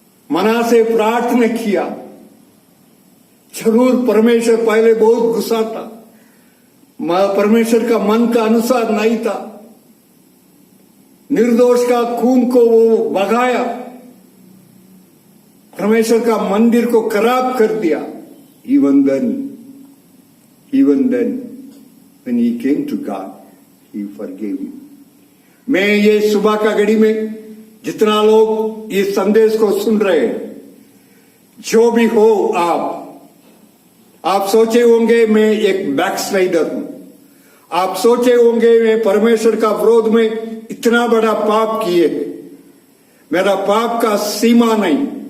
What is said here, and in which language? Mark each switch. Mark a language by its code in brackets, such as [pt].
[hi] मना से प्रार्थना किया, जरूर परमेश्वर पहले बहुत गुस्सा था, परमेश्वर का मन का अनुसार नहीं था, निर्दोष का खून को वो बगाया, परमेश्वर का मंदिर को खराब कर दिया। [en] Even then when he came to God, he forgave him. [hi] मैं ये सुबह का घड़ी में जितना लोग इस संदेश को सुन रहे हैं, जो भी हो आप सोचे होंगे मैं एक बैकस्लाइडर हूं, आप सोचे होंगे मैं परमेश्वर का विरोध में इतना बड़ा पाप किए है, मेरा पाप का सीमा नहीं।